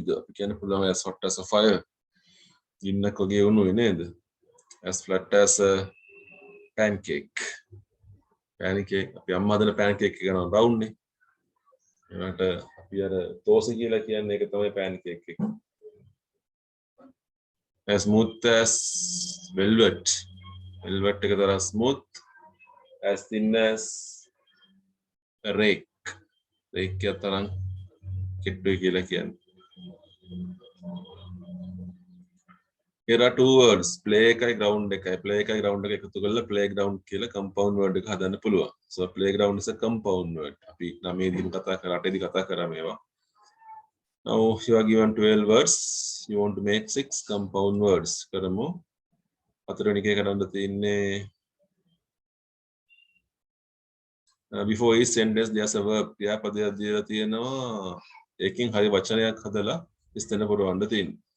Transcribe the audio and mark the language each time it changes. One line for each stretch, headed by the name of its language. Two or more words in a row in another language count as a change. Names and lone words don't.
Sinhala: අපි කියන්න පුළුවන්
English: as hot as a fire.
Sinhala: ගින්නක් වගේ උණුයි නේද?
English: As flat as a pancake.
Sinhala: Pancake අපි අම්මා හදන pancake එක කරනවා round නේ. ඒකට අපි අර තෝසි කියලා කියන්නේ ඒක තමයි pancake එක.
English: As smooth as velvet. Velvet
Sinhala: එක තරම්
English: smooth. As thin as a rake.
Sinhala: Rake එක තරම් කෙට්ටුයි කියලා කියන්නේ.
English: Here are two words, play එකයි ground එකයි.
Sinhala: Play එකයි ground එක එකතු කරලා playground කියලා
English: compound word
Sinhala: එක හදන්න පුළුවන්.
English: So playground is a compound word.
Sinhala: අපි 9 දින කතා කරා 8 දින කතා කරා මේවා.
English: Now you are given 12 words. You want to make 6 compound words.
Sinhala: කරමු. 4 වෙනි එකේ කරන්න තියෙන්නේ
English: before each sentence there's a verb.
Sinhala: ක්‍රියාපදයක් දීලා තියෙනවා. ඒකෙන් හරි වචනයක් හදලා ඉස්තන පුරවන්න තියෙනවා.